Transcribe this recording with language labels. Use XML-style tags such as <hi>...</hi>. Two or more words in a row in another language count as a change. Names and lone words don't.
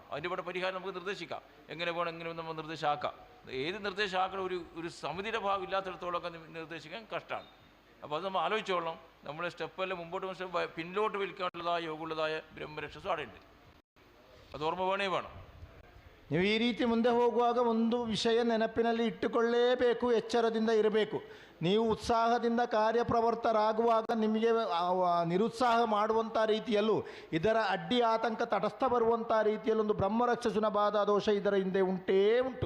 <ml>അതിൻ്റെ ഇവിടെ പരിഹാരം നമുക്ക് നിർദ്ദേശിക്കാം. എങ്ങനെ പോകണം, എങ്ങനെ നമ്മൾ നിർദ്ദേശമാക്കാം. ഏത് നിർദ്ദേശമാക്കണം ഒരു സമിതിയുടെ ഭാഗം ഇല്ലാത്തിടത്തോളമൊക്കെ നിർദ്ദേശിക്കാൻ കഷ്ടമാണ്. അപ്പോൾ അത് നമ്മൾ ആലോചിച്ചോളണം. നമ്മുടെ സ്റ്റെപ്പെല്ലാം മുമ്പോട്ട് പിന്നിലോട്ട് വലിക്കാനുള്ളതായ യോഗമുള്ളതായ ബ്രഹ്മരക്ഷസും അവിടെ ഉണ്ട്. അത് ഓർമ്മ വേണം.</ml> <kn>ನೀವು ಈ ರೀತಿ ಮುಂದೆ ಹೋಗುವಾಗ ಒಂದು ವಿಷಯ ನೆನಪಿನಲ್ಲಿ ಇಟ್ಟುಕೊಳ್ಳೇಬೇಕು, ಎಚ್ಚರದಿಂದ ಇರಬೇಕು. ನೀವು ಉತ್ಸಾಹದಿಂದ ಕಾರ್ಯಪ್ರವರ್ತರಾಗುವಾಗ ನಿಮಗೆ ನಿರುತ್ಸಾಹ ಮಾಡುವಂಥ ರೀತಿಯಲ್ಲೂ ಇದರ ಅಡ್ಡಿ ಆತಂಕ ತಟಸ್ಥ ಬರುವಂಥ ರೀತಿಯಲ್ಲೊಂದು ಬ್ರಹ್ಮರಕ್ಷಸುನ ಬಾಧ ದೋಷ ಇದರ ಹಿಂದೆ ಉಂಟು.</kn>